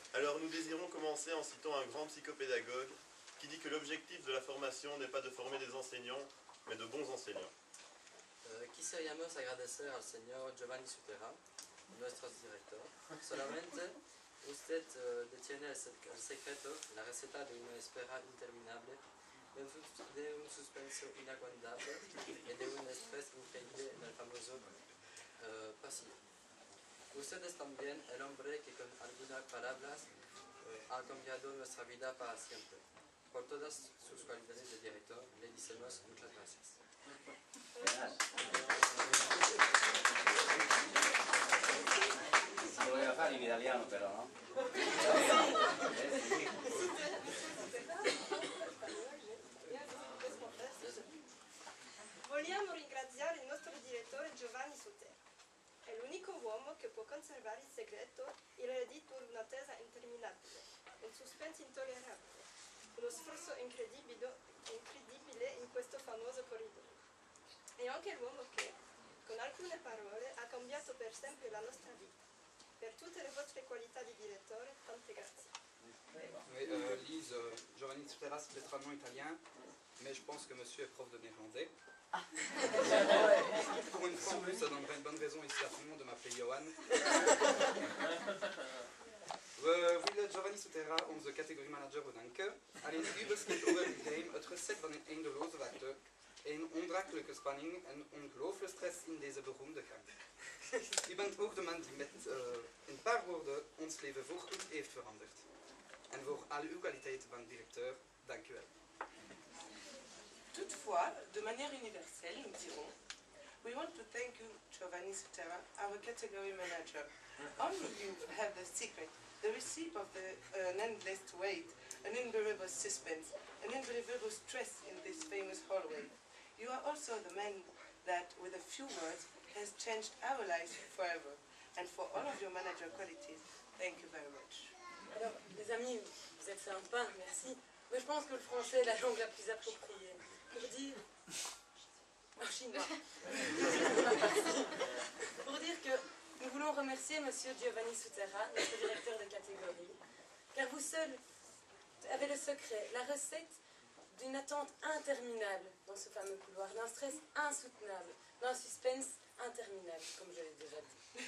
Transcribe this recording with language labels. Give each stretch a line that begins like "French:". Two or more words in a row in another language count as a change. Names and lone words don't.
French: Alors nous désirons commencer en citant un grand psychopédagogue qui dit que l'objectif de la formation n'est pas de former des enseignants, mais de bons enseignants.
Spanish: Quisiéramos agradecer al señor Giovanni Sutera, nuestro director. Solamente usted detiene el secreto, la receta de una espera interminable, de un suspenso inaguantable y de un estrés increíble en el famoso pasillo. Usted es también el hombre que con algunas palabras ha cambiado nuestra vida para siempre. Por todas sus cualidades de director, le decimos muchas gracias. Lo voy a
Italian: fare in italiano però, no? Vogliamo ringraziare il nostro direttore Giovanni Sutera. È l'unico uomo che può conservare il segreto e l'eredito di un'attesa interminabile, un suspense intollerabile, uno sforzo incredibile in questo famoso corridoio. È anche l'uomo che, con alcune parole, ha cambiato per sempre la nostra vita. Per tutte le vostre qualità di direttore, tante grazie.
French: Oui, Lise, Giovanni Sutera, c'est peut-être un nom italien, mais je pense que monsieur est prof de néerlandais. Pour une fois en plus, ça donnerait une bonne raison ici à tout le monde de m'appeler Johan.
Dutch: We willen Giovanni Sutera, onze categoriemanager, bedanken. Alleen überschrift over het geheim, het recept van een eindeloze werkdruk, een ondraaglijke spanning en ongelooflijke stress in deze beroemde gang. U bent ook de man die met een paar woorden ons leven voorgoed heeft veranderd. En voor al uw kwaliteiten van directeur, dank u wel.
French: Toutefois, de manière universelle, nous dirons,
English: we want to thank you, Giovanni Sutera, our category manager. Only you have the secret, the recipe of an endless wait, an unbearable suspense, an unbelievable stress in this famous hallway. You are also the man that, with a few words, has changed our lives forever. And for all of your manager qualities, thank you very much.
French: Alors, les amis, vous êtes sympas, merci. Mais je pense que le français est la langue la plus appropriée pour dire en chinois. Pour dire que nous voulons remercier Monsieur Giovanni Sutera, notre directeur de catégorie, car vous seul avez le secret, la recette d'une attente interminable dans ce fameux couloir, d'un stress insoutenable, d'un suspense interminable, comme je l'ai déjà dit.